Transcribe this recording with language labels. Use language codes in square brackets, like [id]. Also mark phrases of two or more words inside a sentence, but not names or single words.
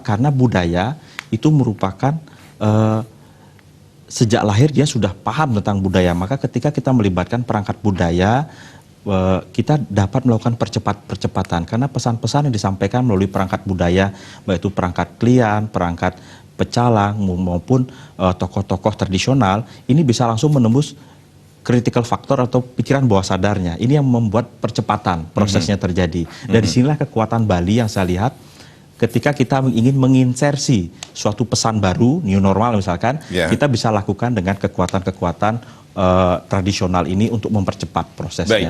[id] Karena budaya itu merupakan sejak lahir dia sudah paham tentang budaya. Maka ketika kita melibatkan perangkat budaya, kita dapat melakukan percepatan. Karena pesan-pesan yang disampaikan melalui perangkat budaya, baik itu perangkat klian, perangkat pecalang, maupun tokoh-tokoh tradisional, ini bisa langsung menembus [en] critical factor [id] atau pikiran bawah sadarnya. Ini yang membuat percepatan prosesnya terjadi. Dari sinilah kekuatan Bali yang saya lihat ketika kita ingin menginsersi suatu pesan baru, [en] new normal [id] misalkan, kita bisa lakukan dengan kekuatan-kekuatan tradisional ini untuk mempercepat prosesnya.